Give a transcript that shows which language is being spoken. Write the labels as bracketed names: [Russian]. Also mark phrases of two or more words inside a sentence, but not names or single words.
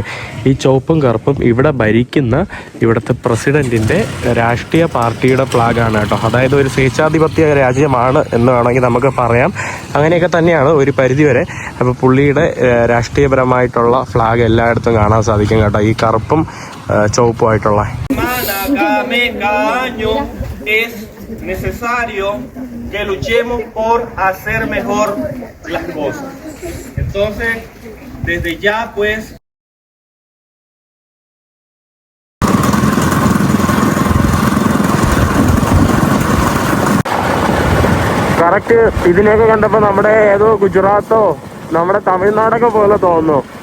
[Malayalam] ഈ ചുവപ്പും കറുപ്പും ഇവിടെ ഭരിക്കുന്ന ഇവിടുത്തെ പ്രസിഡന്റിൻ്റെ രാഷ്ട്രീയ പാർട്ടിയുടെ ഫ്ലാഗാണ് കേട്ടോ. അതായത് ഒരു സ്വേച്ഛാധിപത്യ രാജ്യമാണ് എന്ന് വേണമെങ്കിൽ നമുക്ക് പറയാം. അങ്ങനെയൊക്കെ തന്നെയാണ് ഒരു പരിധിവരെ. അപ്പോൾ പുള്ളിയുടെ രാഷ്ട്രീയപരമായിട്ടുള്ള ഫ്ലാഗ് എല്ലായിടത്തും കാണാൻ സാധിക്കും കേട്ടോ, ഈ കറുപ്പും ചുവപ്പുമായിട്ടുള്ള. [Spanish] Necesario que luchemos por hacer mejor las cosas. Entonces, desde ya pues [Malayalam] കറക്റ്റ് ഇതിനെയൊക്കെ കണ്ടപ്പോൾ നമ്മുടെ ഏതോ ഗുജറാത്തോ നമ്മുടെ തമിഴ്നാടൊക്കെ പോലെ തോന്നുന്നു.